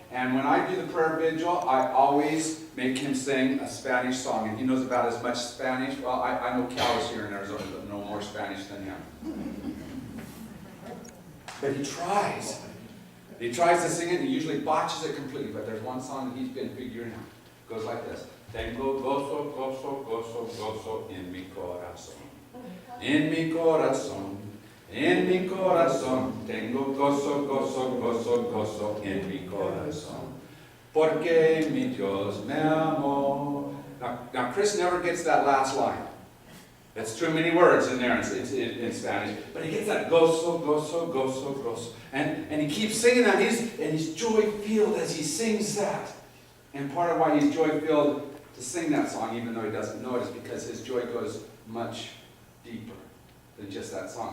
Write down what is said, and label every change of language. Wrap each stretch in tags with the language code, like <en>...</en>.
<en>And when I do the prayer vigil, I always make him sing a Spanish song. And he knows about as much Spanish. Well, I know cows here in Arizona that know more Spanish than him. But he tries. He tries to sing it, and he usually botches it completely. But there's one song that he's been figuring out. It goes like this.</en> <es>Tengo gozo, gozo, gozo, gozo en mi corazón. En mi corazón. En mi corazón. Tengo gozo, gozo, gozo, gozo en mi corazón. Porque mi Dios me amó.</es> <en>Now Chris never gets that last line. That's too many words in there in Spanish. But he gets that</en> <es>gozo, gozo, gozo, gozo.</es> <en>And he keeps singing that. And he's joy-filled as he sings that. And part of why he's joy-filled to sing that song, even though he doesn't know it, is because his joy goes much deeper than just that song.</en>